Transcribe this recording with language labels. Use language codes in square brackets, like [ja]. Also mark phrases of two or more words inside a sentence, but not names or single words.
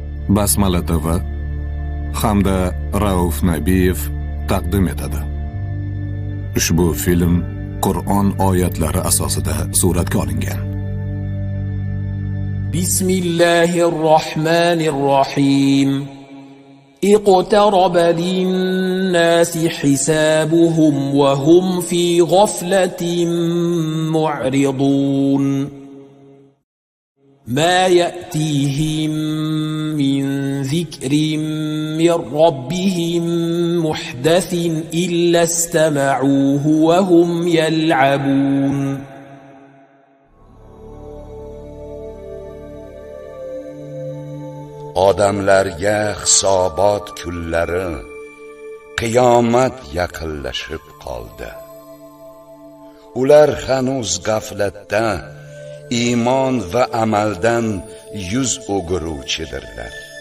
[uz] Basmala TV hamda Rauf Nabiyev taqdim etadi. Ushbu film Qur'on oyatlari asosida suratga olingan. Bismillahirrohmanirrohim. [ar] اقترب للناس حسابهم وهم في غفلة معرضون ما يأتيهم من ذكر من ربهم محدث إلا استمعوه وهم يلعبون [uz] Odamlarga hisobot kunlari, qiyomat yaqinlashib qoldi. Ular hanuz g'aflatda, iymon va amaldan yuz o'giruvchidirlar.